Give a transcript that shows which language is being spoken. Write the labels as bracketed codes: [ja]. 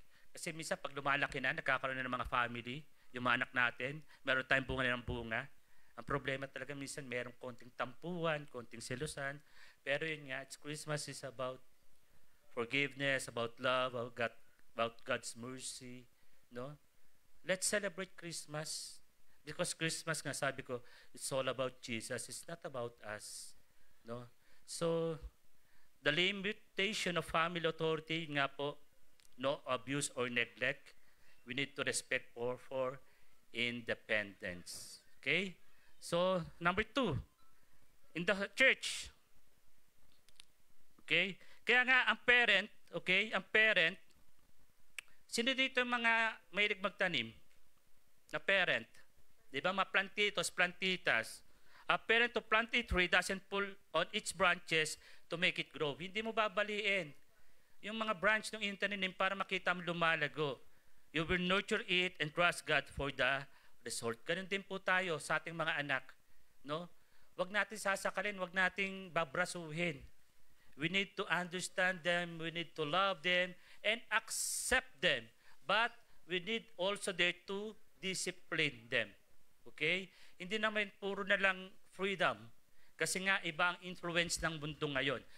[tl] Kasi minsan pag lumalaki na, nagkakaroon na ng mga family, yung mga anak natin, meron tayong bunga ng bunga. Ang problema talaga minsan merong konting tampuhan, konting selusan. Pero yun nga, [en] Christmas is about forgiveness, about love, about God's mercy. No? Let's celebrate Christmas. Because Christmas [tl] nga, sabi ko, [en] it's all about Jesus. It's not about us. No? So, the limitation of family authority [tl] nga po, [en] no abuse or neglect. We need to respect for independence. Okay? So, number 2, in the church. Okay? [tl] Kaya nga, ang parent, sino dito yung mga mahilig magtanim? Na parent. Di ba? Mga plantitas. [en] A parent to plant a tree doesn't pull on its branches to make it grow. [tl] Hindi mo babaliin yung mga branch ng intaninim para makita mo lumalago. [en] You will nurture it and trust God for the result. [tl] Ganun din po tayo sa ating mga anak. No? Huwag natin sasakalin, huwag nating babrasuhin. [en] We need to understand them, we need to love them, and accept them. But we need also there to discipline them. [tl] Okay? Hindi naman puro na lang freedom. Kasi nga iba ang influence ng mundo ngayon.